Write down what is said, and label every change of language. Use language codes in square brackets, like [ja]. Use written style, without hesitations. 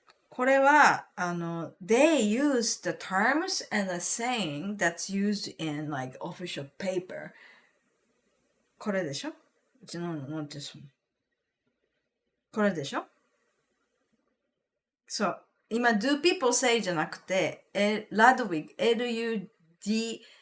[ja] これは、 [en] they use the terms and the saying that's used in like official paper. [ja] これでしょ? なんてそのこれでしょ? そう。今、 [en] do people say [ja] じゃなくて、Ludwig, Ludwig.